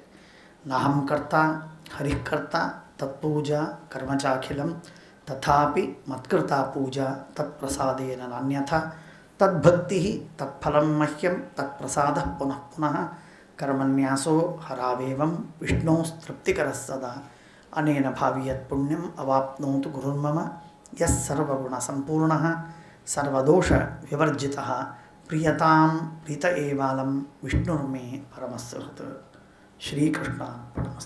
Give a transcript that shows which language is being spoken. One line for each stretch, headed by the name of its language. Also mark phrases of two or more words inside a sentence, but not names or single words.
Sanskrit: ನಾಹಂ ಕರ್ತ ಹರಿಃಕರ್ತ ತತ್ಪೂಜಾ ಕರ್ಮಚಾಖಿಲಂ ತಥಾಪಿ ಮತ್ಕೃತಾ ಪೂಜಾ ತತ್ಪ್ರಸಾದೇನ ನಾನ್ಯಥಾ ತದ್ಭಕ್ತಿ ತತ್ಫಲಂ ಮಹ್ಯಂ ತತ್ಪ್ರಸಾದ ಪುನಃ ಪುನಃ ಕರ್ಮನ್ಯಾಸೋ ಹರಾವೇವಂ ವಿಷ್ಣೋಸ್ತೃಪ್ತಿಕರಃ ಸದಾ ಅನೇನ ಭಾವಿಯತ್ ಪುಣ್ಯಂ ಅವಾಪ್ನೋತು ಗುರುರ್ಮಮ ಯಸ್ ಸರ್ವಗುಣ ಸಂಪೂರ್ಣಃ ಸರ್ವದೋಷ ವಿವರ್ಜಿತಃ ಪ್ರಿಯತಾಂ ಪ್ರೀತ ಏವಾಲಂ ವಿಷ್ಣುರ್ಮೇ ಪರಮಸ್ಸುಹೃತ್. ಶ್ರೀಕೃಷ್ಣ.